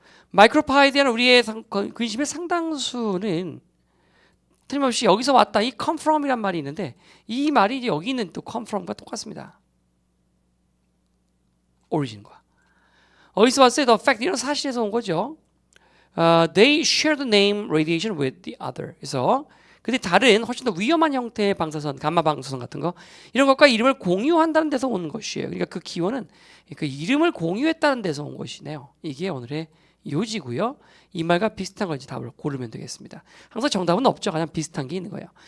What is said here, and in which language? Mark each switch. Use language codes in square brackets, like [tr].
[ko] 마이크로파이에 대한 우리의 근심의 상당수는 틀림없이 여기서 왔다. 이 come from이란 말이 있는데 이 말이 여기 있는 또 come from과 똑같습니다. origin과. 어디서 왔어요? The fact, 이런 사실에서 온 거죠. [en] They share the name radiation with the other. [ko] 그래서 근데 다른 훨씬 더 위험한 형태의 방사선, 감마 방사선 같은 거 이런 것과 이름을 공유한다는 데서 온 것이에요. 그러니까 그 기원은 그 이름을 공유했다는 데서 온 것이네요. 이게 오늘의 요지고요. 이 말과 비슷한 건지 답을 고르면 되겠습니다. 항상 정답은 없죠. 그냥 비슷한 게 있는 거예요.